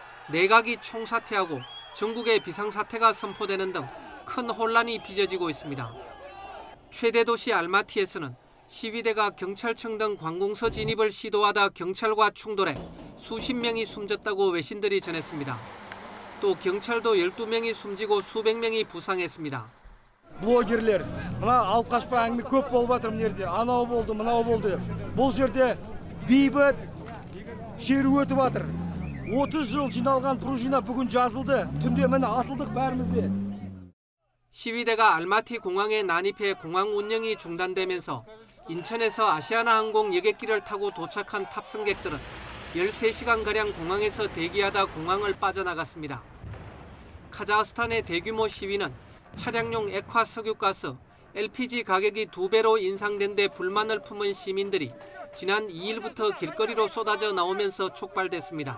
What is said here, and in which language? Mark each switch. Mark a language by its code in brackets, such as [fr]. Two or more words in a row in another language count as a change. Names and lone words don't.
[ko] 내각이 총사퇴하고 전국에 비상사태가 선포되는 등 큰 혼란이 빚어지고 있습니다. 최대 도시 알마티에서는 시위대가 경찰청 등 관공서 진입을 시도하다 경찰과 충돌해 수십 명이 숨졌다고 외신들이 전했습니다. 또 경찰도 12명이 숨지고 수백 명이 부상했습니다. [kk] Блогерлер, мына алып қашпа әңгіме көп болып жатыр мына жерде. Анау болды, мынау болды. Бұл жерде бейбіт шеру өтіп жатыр. 30 жыл жиналған пружина бүгін жазылды. түнде міне атылдық бәріміз де. [ko] 시위대가 알마티 공항에 난입해 공항 운영이 중단되면서 인천에서 아시아나항공 여객기를 타고 도착한 탑승객들은 13시간가량 공항에서 대기하다 공항을 빠져나갔습니다. 카자흐스탄의 대규모 시위는 차량용 액화 석유가스, LPG 가격이 2배로 인상된 데 불만을 품은 시민들이 지난 2일부터 길거리로 쏟아져 나오면서 촉발됐습니다.